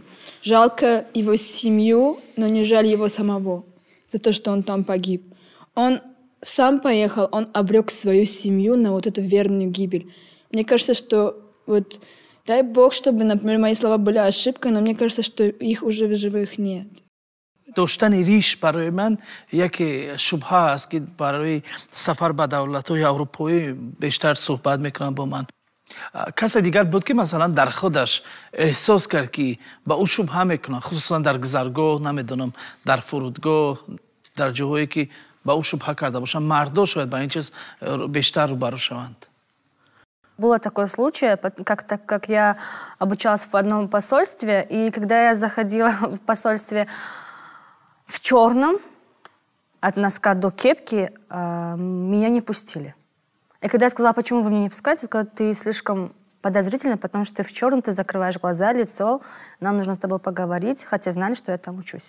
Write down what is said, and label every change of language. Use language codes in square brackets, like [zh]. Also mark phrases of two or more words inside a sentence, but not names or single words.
[ru] Жалко его семью, но не жаль его самого за то, что он там погиб. Он сам поехал, он обрек свою семью на вот эту верную гибель. Мне кажется, что вот дай Бог, чтобы, например, мои слова были ошибкой, но мне кажется, что их уже в живых нет. [tg] داشتن ریش برای من یک شبهه است که برای سفر به دولت‌های اروپایی بیشتر صحبت میکنن با من. کس دیگر بود که مثلا در خودش احساس کرد که با او شبهه میکنن، خصوصا در گذرگاه، نمیدونم در فرودگاه، در جاهایی که با او شبهه کرده باشن، مردا شاید با این چیز بیشتر روبرو شوند. [ru] Было такой случай, как я обучалась в одном посольстве, и когда я заходила в посольстве в черном, от носка до кепки, меня не пустили. И когда я сказала, почему вы меня не пускаете, сказали, ты слишком подозрительный, потому что ты в черном, ты закрываешь глаза, лицо, нам нужно с тобой поговорить, хотя знали, что я там учусь.